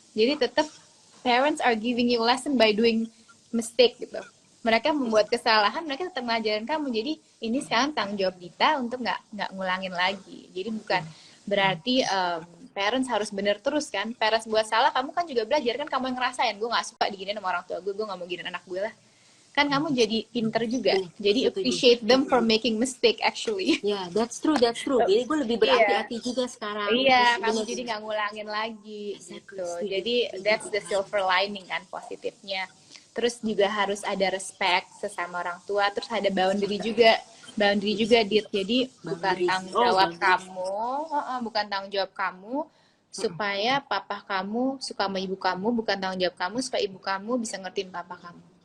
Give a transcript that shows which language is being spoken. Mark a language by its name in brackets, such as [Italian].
[Indonesian] Jadi tetap [English] parents are giving you lesson by doing mistake gitu. [Indonesian] Mereka membuat kesalahan, mereka tetap ngajarin kamu. Jadi ini sekarang tanggung jawab Dita untuk nggak ngulangin lagi. Jadi bukan berarti parents harus bener terus kan. Parents buat salah, kamu kan juga belajar kan, kamu yang ngerasain. Gue nggak suka diginin sama orang tua gue nggak mau giniin anak gue lah. Kan kamu jadi pinter juga. [English] Jadi appreciate them for making mistake actually. Yeah, that's true. [Indonesian] Jadi gue lebih berhati-hati juga sekarang. Iya, kamu jadi nggak ngulangin lagi gitu. Jadi [English] that's the silver lining [Indonesian] kan, positifnya. Terus juga harus ada respect sesama orang tua. Terus ada boundary juga, Dit. Jadi bukan tanggung jawab kamu, bukan tanggung jawab kamu supaya papa kamu suka sama ibu kamu, bukan tanggung jawab kamu supaya ibu kamu bisa ngertiin papa kamu.